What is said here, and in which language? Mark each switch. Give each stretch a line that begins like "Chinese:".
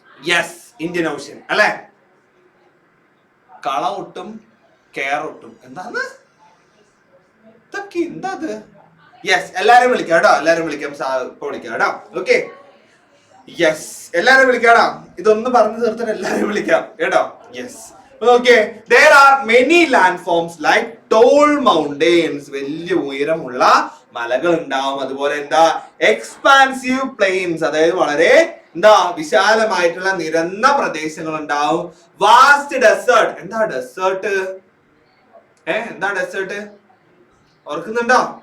Malayalam: Yes, Indian ocean അല്ലെ? കള ഒട്ടും കെയർ ഒട്ടും എന്താണ് ഇതൊക്കെ? എന്താ അത്? യെസ്, എല്ലാരും വിളിക്കാം കേട്ടോ, എല്ലാരും വിളിക്കാം, ഇപ്പൊ വിളിക്കാം കേട്ടോ. ഓക്കെ, യെസ്, എല്ലാരും വിളിക്കാടാ. ഇതൊന്ന് പറഞ്ഞു തീർത്തിട്ട് എല്ലാരും വിളിക്കാം കേട്ടോ.
English: Yes, okay, there are many landforms like tall mountains.
Malayalam: വലിയ ഉയരമുള്ള മലകൾ ഉണ്ടാവും. അതുപോലെ എക്സ്പാൻസീവ് പ്ലെയിൻസ്, അതായത് വളരെ വിശാലമായിട്ടുള്ള നിരന്ന പ്രദേശങ്ങൾ ഉണ്ടാവും. Vast desert. എന്താ ഡെസേർട്ട്? എന്താ ഡെസേർട്ട്? ഓർക്കുന്നുണ്ടോ?